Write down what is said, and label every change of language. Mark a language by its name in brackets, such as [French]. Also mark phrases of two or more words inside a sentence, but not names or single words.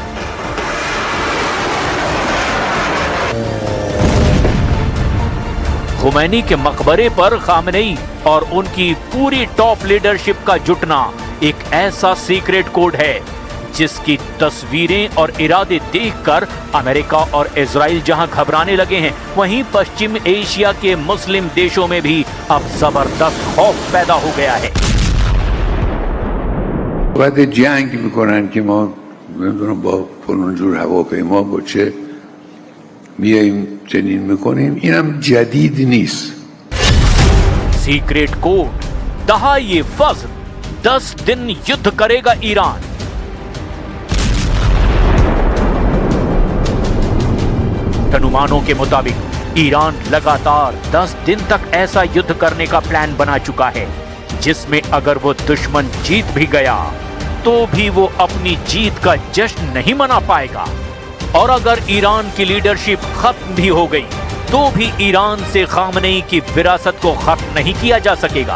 [Hindi] खुमैनी के मकबरे पर खामनेई और उनकी पूरी [English] top leadership [Hindi] का जुटना एक ऐसा [English] secret code [Hindi] है जिसकी तस्वीरें और इरादे देखकर अमेरिका और इजराइल जहां घबराने लगे हैं, वहीं पश्चिम एशिया के मुस्लिम देशों में भी अब जबरदस्त खौफ पैदा हो गया है। [Persian] باید جنگ میکنن که ما نمیدونم با فلان جور هواپیما با چه میاییم چنین میکنیم، اینم جدید نیست. [English] secret code [Hindi] दहाए फज्र 10 दिन युद्ध करेगा ईरान। अनुमानों के मुताबिक ईरान लगातार 10 दिन तक ऐसा युद्ध करने का प्लान बना चुका है जिसमें अगर वो दुश्मन जीत भी गया तो भी वो अपनी जीत का जश्न नहीं मना पाएगा, और अगर ईरान की लीडरशिप खत्म भी हो गई तो भी ईरान से खामनेई की विरासत को खत्म नहीं किया जा सकेगा।